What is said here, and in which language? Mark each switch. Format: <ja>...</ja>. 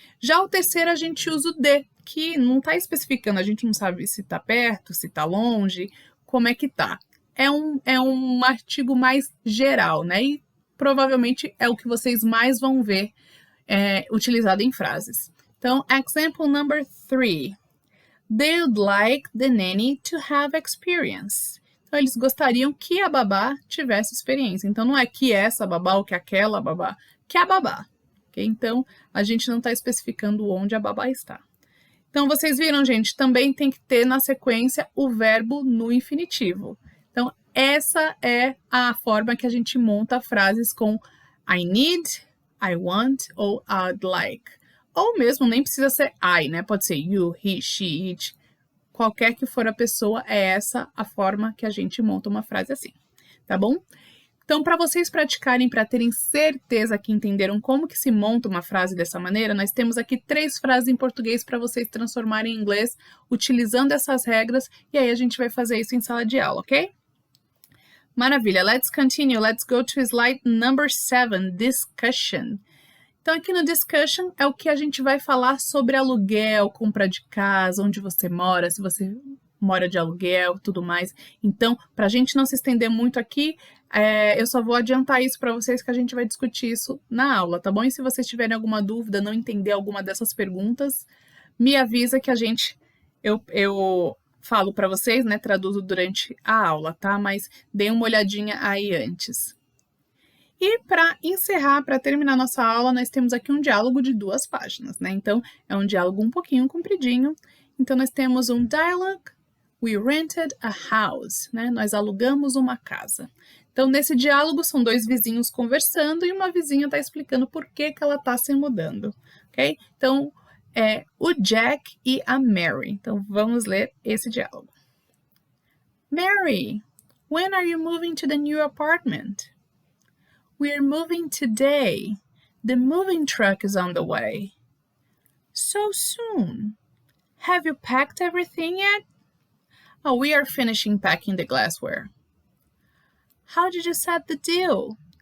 <pt>Já o terceiro a gente usa o the, que não está especificando, a gente não sabe se está perto, se está longe, como é que tá. É um artigo mais geral, né? E provavelmente é o que vocês mais vão ver utilizado em frases. Então,</pt> <en>example number 3. They would like the nanny to have experience.</en> <pt>Então, eles gostariam que a babá tivesse experiência. Então, não é que essa babá ou que aquela babá, que a babá. Okay? Então, a gente não está especificando onde a babá está. Então, vocês viram, gente, também tem que ter na sequência o verbo no infinitivo. Então, essa é a forma que a gente monta frases com I need, I want ou I'd like. Ou mesmo, nem precisa ser I, né? Pode ser you, he, she, it. Qualquer que for a pessoa, é essa a forma que a gente monta uma frase assim, tá bom? Então, para vocês praticarem, para terem certeza que entenderam como que se monta uma frase dessa maneira, nós temos aqui 3 frases em português para vocês transformarem em inglês, utilizando essas regras, e aí a gente vai fazer isso em sala de aula, ok? Maravilha,</pt> <en>let's continue. Let's go to slide number 7, discussion.</en> <pt>Então, aqui no discussion é o que a gente vai falar sobre aluguel, compra de casa, onde você mora, se você mora de aluguel, tudo mais. Então, para a gente não se estender muito aqui, eu só vou adiantar isso para vocês que a gente vai discutir isso na aula, tá bom? E se vocês tiverem alguma dúvida, não entender alguma dessas perguntas, me avisa que eu falo para vocês, né? Traduzo durante a aula, tá? Mas deem uma olhadinha aí antes. E para encerrar, para terminar nossa aula, nós temos aqui um diálogo de 2 páginas, né? Então, é um diálogo um pouquinho compridinho. Então, nós temos um dialogue,</pt> <en>we rented a house,</en> <pt>né? Nós alugamos uma casa. Então, nesse diálogo, são 2 vizinhos conversando e uma vizinha está explicando por que ela está se mudando, ok? Então, o Jack e a Mary. Então, vamos ler esse diálogo.</pt> <en>Mary, when are you moving to the new apartment? We're moving today. The moving truck is on the way. So soon. Have you packed everything yet? Oh, we are finishing packing the glassware. How did you set the deal?</en>